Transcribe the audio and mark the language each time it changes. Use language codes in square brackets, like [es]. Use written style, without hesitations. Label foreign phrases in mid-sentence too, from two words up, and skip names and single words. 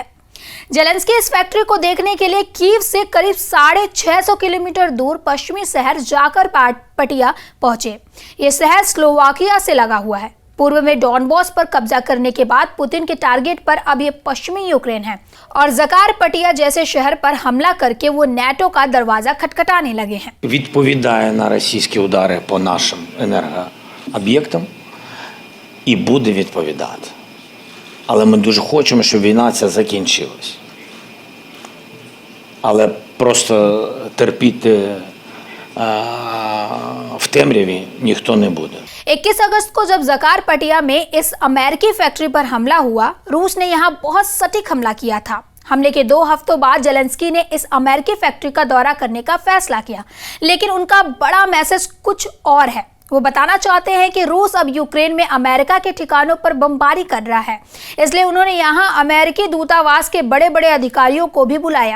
[hi] जेलेंस्की इस फैक्ट्री को देखने के लिए कीव से करीब 650 किलोमीटर दूर पश्चिमी शहर जाकर पटिया पहुंचे। ये शहर स्लोवाकिया से लगा हुआ है। पूर्व में डॉनबॉस पर कब्जा करने के बाद पुतिन के टारगेट पर अब ये पश्चिमी यूक्रेन है और जकारपटिया जैसे शहर पर हमला करके वो नेटो का दरवाजा खटखटाने लगे हैं। [uk] Відповідає на російські удари по нашим енергооб'єктам і буде відповідати. Але ми дуже хочемо, щоб війна ця закінчилась. Але просто терпіти в темряві ніхто не буде। [hi] 21 अगस्त को जब जकारपटिया में इस अमेरिकी फैक्ट्री पर हमला हुआ, रूस ने यहां बहुत सटीक हमला किया था। हमले के 2 हफ्तों बाद जेलेंस्की ने इस अमेरिकी फैक्ट्री का दौरा करने का फैसला किया, लेकिन उनका बड़ा मैसेज कुछ और है। वो बताना चाहते हैं कि रूस अब यूक्रेन में अमेरिका के ठिकानों पर बमबारी कर रहा है, इसलिए उन्होंने यहां अमेरिकी दूतावास के बड़े बड़े अधिकारियों को भी बुलाया।